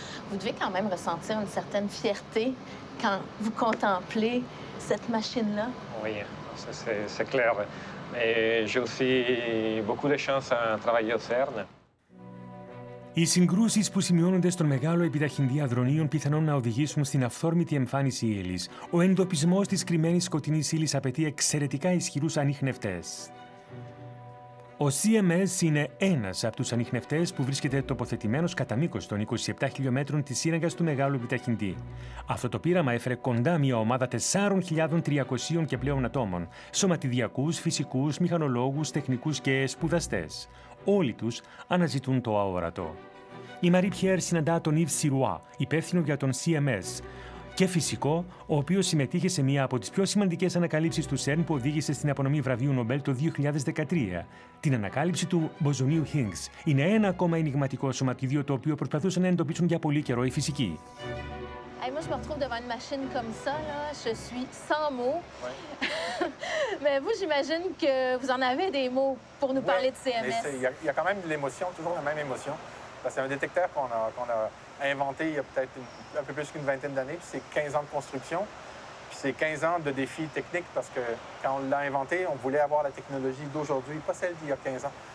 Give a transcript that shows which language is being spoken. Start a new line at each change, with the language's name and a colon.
French: Vous devez quand même ressentir une certaine fierté quand vous contemplez cette machine-là. Oui, c'est clair. Et j'ai aussi beaucoup de chance à travailler au CERN.
Greek: Οι συγκρούσεις που σημειώνονται στον μεγάλο επιταχυντή αδρονίων πιθανόν να οδηγήσουν στην αυθόρμητη εμφάνιση ύλης. Ο εντοπισμός της κρυμμένης σκοτεινής ύλης απαιτεί εξαιρετικά ισχυρούς ανιχνευτές. Ο CMS είναι ένας από τους ανιχνευτές που βρίσκεται τοποθετημένος κατά μήκος των 27 χιλιόμετρων της σύραγγας του μεγάλου επιταχυντή. Αυτό το πείραμα έφερε κοντά μια ομάδα 4.300 και πλέον ατόμων, σωματιδιακούς, φυσικούς, μηχανολόγους, τεχνικούς και σπουδαστές. Όλοι τους αναζητούν το αόρατο. Η Marie Pierre συναντά τον Yves Sirois, υπεύθυνο για τον CMS, και φυσικό, ο οποίος συμμετείχε σε μία από τις πιο σημαντικές ανακαλύψεις του CERN που οδήγησε στην απονομή βραβείου Νομπέλ το 2013, την ανακάλυψη του μποζονίου Higgs. Είναι ένα ακόμα ενιγματικό σωματίδιο το οποίο προσπαθούσαν να εντοπίσουν για πολύ καιρό οι φυσικοί.
French: Hey, moi, je me retrouve devant une machine comme ça, là. Je suis sans mots. Mais vous, j'imagine que vous en avez des mots pour nous parler de CMS. Il y a quand même de l'émotion, toujours la même émotion. C'est un détecteur qu'on a inventé il y a peut-être un peu plus qu'une vingtaine d'années, puis c'est 15 ans de construction, puis c'est 15 ans de défis techniques parce que quand on l'a inventé, on voulait avoir la technologie d'aujourd'hui, pas celle d'il y a 15 ans.